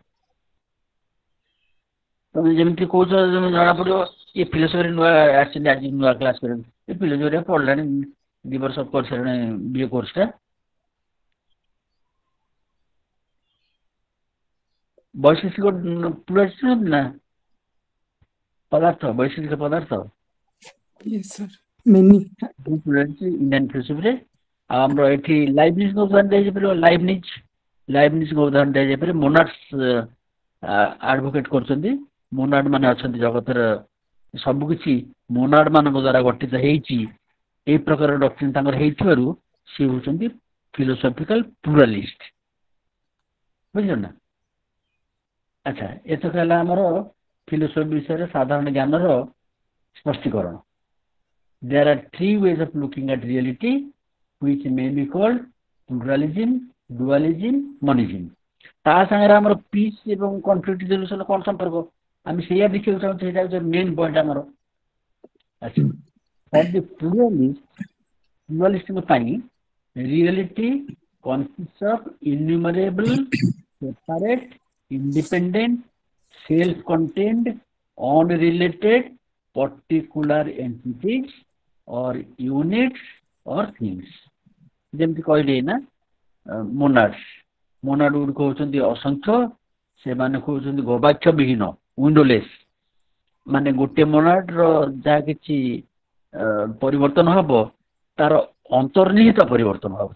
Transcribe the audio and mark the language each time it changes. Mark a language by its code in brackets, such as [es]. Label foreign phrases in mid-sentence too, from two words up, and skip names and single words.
[or] ତମେ ଯେମିତି କହୁଛ ଜଣା ପଡିବ ଏ ଫିଲୋସଫି ନୂଆ ଆସିଛନ୍ତି ଆଜି ନୂଆ କ୍ଲାସ କରିବାକୁ ଏ ଫିଲୋସଫି ପଢିଲାଣି 2 ବର୍ଷ କରିସାରିଲାଣି ବିଏ କୋର୍ସଟା। ବୈଶେଷିକ ପ୍ଲୁରାଲିଷ୍ଟ ନା ପଦାର୍ଥ ବୈଶେଷିକ ପଦାର୍ଥ [en] yes sir many pluralist Indian philosophy-re. [or] ଆଉ ଆମର ଏଠି ଲାଇବନିଜଙ୍କ ଉଦାହରଣ ଦିଆଯାଇପାରିବ। ଲାଇବନିଜଙ୍କ ଉଦାହରଣ ଦିଆଯାଇପାରେ। [en] monads advocate [or] କରୁଛନ୍ତି। ମୋନାଡ ମାନେ ଅଛନ୍ତି ଜଗତର ସବୁକିଛି ମୋନାଡ ମାନଙ୍କ ଦ୍ୱାରା ଗଠିତ ହେଇଛି ଏଇ ପ୍ରକାର ଡକ୍ଟ୍ରିନ୍ ତାଙ୍କର ହେଇଥିବାରୁ ସେ ହେଉଛନ୍ତି [en] philosophical pluralist. [or] ବୁଝିଲ ନା? ଆଚ୍ଛା ଏତକ ହେଲା ଆମର ଫିଲୋସଫି ବିଷୟରେ ସାଧାରଣ ଜ୍ଞାନର ସ୍ପଷ୍ଟୀକରଣ। [en] There are 3 ways of looking at reality which may be called pluralism, dualism, monism. [or] ତା ସାଙ୍ଗରେ ଆମର ପିସ୍ ଏବଂ [en] conflict resolution [or] କ'ଣ ସମ୍ପର୍କ ଆମେ ସେଇଆ ଦେଖିବାକୁ ଚାହୁଁଛୁ। ସେଇଟା ହେଉଛି [en] main point [or] ଆମର। ଆଚ୍ଛା [en] for the [or] ପ୍ଲୁରାଲିଷ୍ଟଙ୍କ ପାଇଁ [en] reality consists of innumerable separate independent self-contained unrelated particular entities or units or things। [or] ଯେମିତି କହିଲେ ନା ମୋନାଡ ଗୁଡ଼ିକ ହେଉଛନ୍ତି ଅସଂଖ୍ୟ, ସେମାନେ କହୁଛନ୍ତି ଗବାକ୍ଷ ବିହୀନ ୱିଣ୍ଡୋଲେସ୍। ମାନେ ଗୋଟିଏ ମୋନାଡର ଯାହା କିଛି ପରିବର୍ତ୍ତନ ହବ ତାର ଅନ୍ତର୍ନିହିତ ପରିବର୍ତ୍ତନ ହବ।